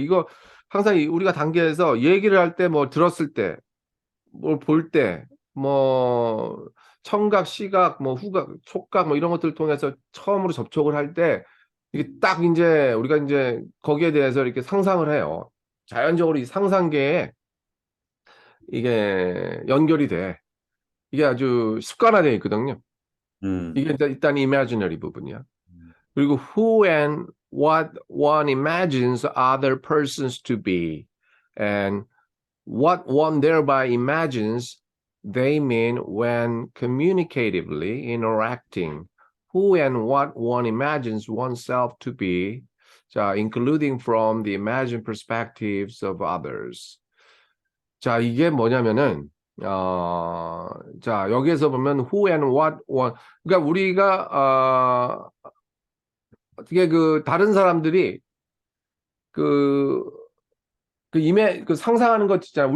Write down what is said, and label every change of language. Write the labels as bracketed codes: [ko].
[ko] 이거 항상 우리가 단계에서 얘기를 할 때, 뭐 들었을 때, 뭘 볼 때, 뭐 청각, 시각, 뭐 후각, 촉각, 뭐 이런 것들을 통해서 처음으로 접촉을 할 때, 이게 딱 이제 우리가 이제 거기에 대해서 이렇게 상상을 해요. 자연적으로 이 상상계에 이게 연결이 돼. 이게 아주 습관화되어 있거든요. 음, 이게 일단 imaginary 부분이야. 음, [en] 그리고 who and what one imagines other persons to be, and what one thereby imagines they mean when communicatively interacting. Who and what one imagines oneself to be, 자, including from the imagined perspectives of others. [ko] 자, 이게 뭐냐면은, 자, 여기에서 보면 [en] who and what one, [ko] 그러니까 우리가, 어떻게 그 다른 사람들이 그, 그 상상하는 것 있잖아.